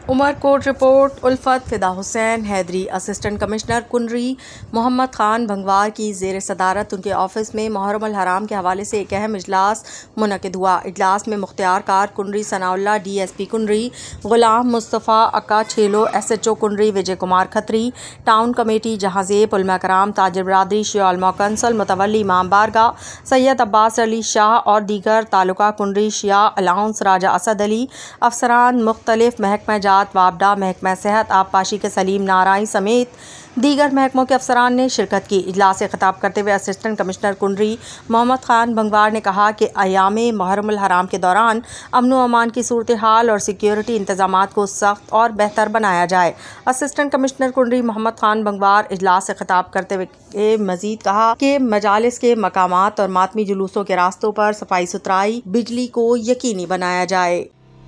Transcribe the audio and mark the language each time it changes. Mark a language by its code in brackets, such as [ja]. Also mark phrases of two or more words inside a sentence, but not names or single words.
[ur] عمرکوٹ رپورٹ۔ الفت فدا حسین حیدری. [en] assistant commissioner [ur] کنری محمد خان بھنگوار کی زیر صدارت ان کے آفس میں محرم الحرام کے حوالے سے ایک اہم اجلاس منعقد ہوا. اجلاس میں مختیار کار کنری ثناء اللہ، DSP کنری غلام مصطفیٰ، اکا چھیلو، SHO کنری وجے کمار کھتری, [en] town committee [ur] جہانزیب، علماء کرام، تاجر برادری، شیعہ علماء کونسل، متولی امام بارگاہ سید عباس علی شاہ اور دیگر تعلقہ کنری شیعہ الاؤنس راجہ اسد علی، افسران مختلف محکمہ واپڈا، محکمہ صحت، آبپاشی کے سلیم نارائی سمیت دیگر محکموں کے افسران نے شرکت کی. اجلاس سے خطاب کرتے ہوئے [en] assistant commissioner [ur] کنری محمد خان بھنگوار نے کہا کہ ایام محرم الحرام کے دوران امن و امان کی صورت حال اور سیکیورٹی انتظامات کو سخت اور بہتر بنایا جائے. [en] assistant commissioner [ur] کنری محمد خان بھنگوار اجلاس سے خطاب کرتے ہوئے مزید کہا کہ مجالس کے مقامات اور ماتمی جلوسوں کے راستوں پر صفائی ستھرائی بجلی کو یقینی بنایا جائے.